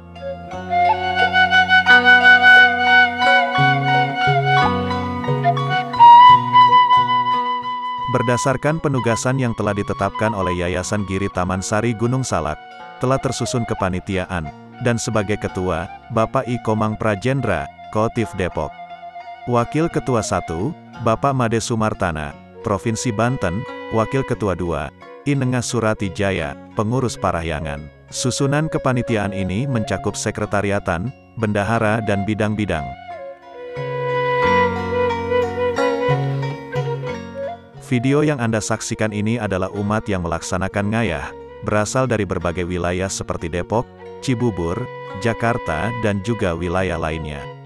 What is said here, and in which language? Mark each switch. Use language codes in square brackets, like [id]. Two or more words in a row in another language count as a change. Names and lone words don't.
[id] Berdasarkan penugasan yang telah ditetapkan oleh Yayasan Giri Taman Sari Gunung Salak, telah tersusun kepanitiaan, dan sebagai ketua, Bapak I Komang Prajendra, Kotif Depok. Wakil Ketua 1, Bapak Made Sumartana, Provinsi Banten, Wakil Ketua 2, I Nengas Surati Jaya, Pengurus Parahyangan. Susunan kepanitiaan ini mencakup sekretariatan, bendahara dan bidang-bidang. Video yang Anda saksikan ini adalah umat yang melaksanakan ngayah, berasal dari berbagai wilayah seperti Depok, Cibubur, Jakarta dan juga wilayah lainnya.